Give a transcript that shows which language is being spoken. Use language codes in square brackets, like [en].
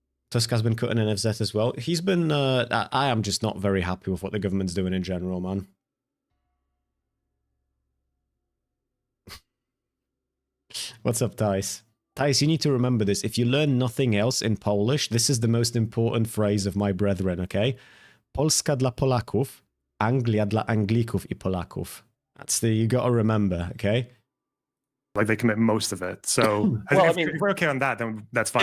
[en] Tusk has been cutting NFZ as well. He's been, I am just not very happy with what the government's doing in general, man. What's up, Thais? Thais, you need to remember this. If you learn nothing else in Polish, this is the most important phrase of my brethren, okay? [pl] Polska dla Polaków, Anglia dla Anglików I Polaków. [en] You got to remember, okay? Like they commit most of it. So if we're okay on that, then that's fine.